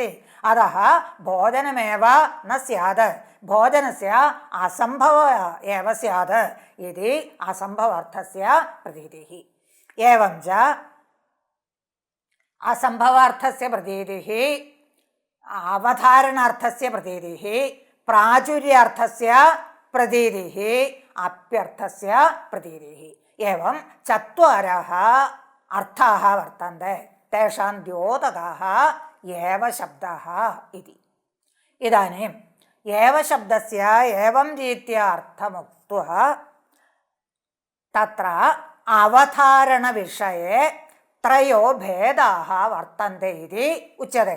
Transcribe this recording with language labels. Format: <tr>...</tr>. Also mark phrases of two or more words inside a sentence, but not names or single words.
<sa>अतः भोजनमेव न स्यात्। भोजनस्य असम्भवः एव स्यात् इति असम्भवार्थस्य प्रतीतिः। एवं च असम्भवार्थस्य प्रतीतिः अवधारणार्थस्य प्रतीतिः, प्राचुर्यार्थस्य प्रतीतिः, अप्यर्थस्य प्रतीतिः. एवं चत्वारः अर्थाः वर्तन्ते. तेषां द्योतकाः एव शब्दः इति. इदानीम् एव शब्दस्य एवं रीत्या अर्थमुक्त्वा तत्र अवधारणविषये त्रयो भेदाः वर्तन्ते इति उच्यते.</sa>